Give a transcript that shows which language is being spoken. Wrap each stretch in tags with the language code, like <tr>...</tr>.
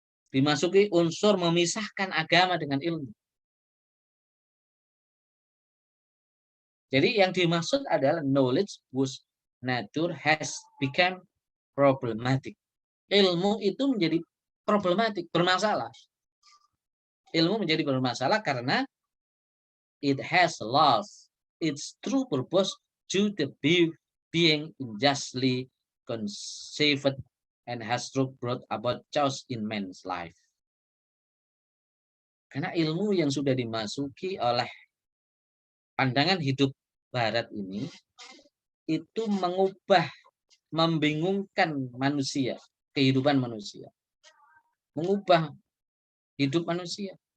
<id>Dimasuki unsur memisahkan agama dengan ilmu. Jadi yang dimaksud adalah</id> <en>knowledge whose nature has become problematic.</en> <id>Ilmu itu menjadi problematik, bermasalah. Ilmu menjadi bermasalah karena</id> <en>it has lost its true purpose due to being unjustly conceived and has brought about chaos in man's life.</en> <id>Karena ilmu yang sudah dimasuki oleh pandangan hidup barat ini itu mengubah, membingungkan manusia, kehidupan manusia. Mengubah hidup manusia.</id>